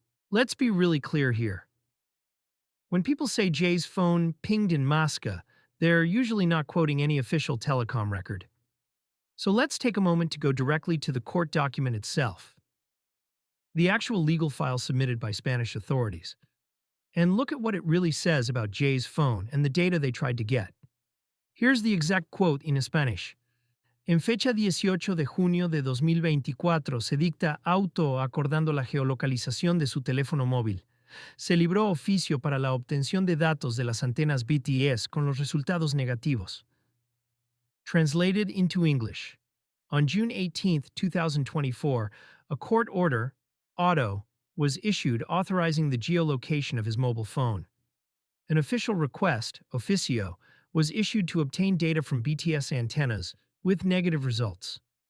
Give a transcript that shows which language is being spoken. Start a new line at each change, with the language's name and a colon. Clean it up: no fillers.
English: Let's be really clear here. When people say Jay's phone pinged in Masca, they're usually not quoting any official telecom record. So let's take a moment to go directly to the court document itself, the actual legal file submitted by Spanish authorities, and look at what it really says about Jay's phone and the data they tried to get. Here's the exact quote in Spanish.
Spanish: En fecha 18 de junio de 2024 se dicta auto acordando la geolocalización de su teléfono móvil. Se libró oficio para la obtención de datos de las antenas BTS con los resultados negativos.
English: Translated into English. On June 18, 2024, a court order, auto, was issued authorizing the geolocation of his mobile phone. An official request, oficio, was issued to obtain data from BTS antennas, with negative results.